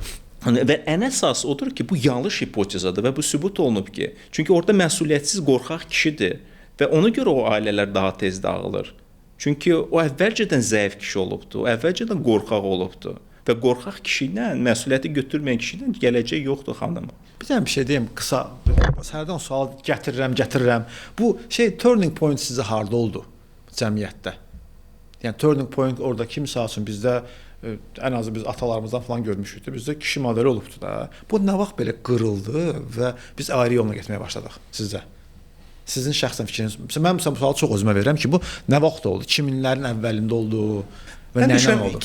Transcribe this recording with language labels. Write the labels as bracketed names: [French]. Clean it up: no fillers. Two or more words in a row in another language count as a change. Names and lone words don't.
[Azerbaijani] Və ən əsas odur ki, bu yanlış hipotezadır və bu sübut olunub ki, çünki orada məsuliyyətsiz qorxaq kişidir və ona görə o ailələr daha tez dağılır. Çünki o əvvəlcədən zəif kişi olubdu, o əvvəlcədən qorxaq olubdu və qorxaq kişi ilə, məsuliyyəti götürməyən kişi ilə gələcək yoxdur xanım. Bir dənə bir şey deyim, qısa, sərdən sual gətirirəm. Bu [English] turning point [Azerbaijani] sizə harda oldu cəmiyyətdə? Yəni [English] turning point [Azerbaijani] orada kimsə üçün bizdə ən azı biz atalarımızdan falan görmüşük də, bizdə kişi modeli olubdu da. Bu nə vaxt belə qırıldı və biz ayrı yolla getməyə başladıq sizcə? Sizin şəxsən fikriniz. Mən bu sualı çox özümə verirəm ki, bu nə vaxt oldu? 2000-lərin əvvəlində oldu və nə ilə oldu?